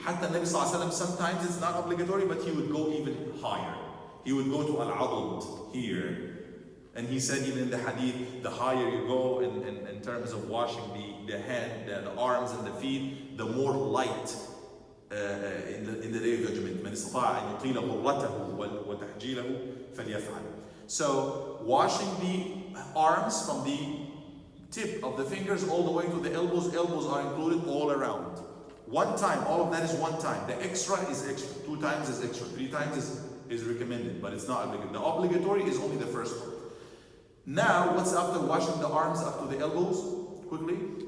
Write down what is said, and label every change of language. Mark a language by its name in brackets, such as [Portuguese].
[English] Hatta Nabi Sallallahu Alaihi Wasallam, sometimes it's not obligatory, but he would go even higher. He would go to al-adud here. And he said even in the hadith, the higher you go in terms of washing the hand, the arms and the feet, the more light in the day of judgment. [Arabic] من استطاع أن يطيل غرته وتحجيله فليفعل. [English] So washing the arms from the tip of the fingers all the way to the elbows. Elbows are included all around. One time, all of that is one time. The extra is extra. 2 times is extra. 3 times is recommended, but it's not obligatory. The obligatory is only the first one. Now, what's after washing the arms up to the elbows? Quickly.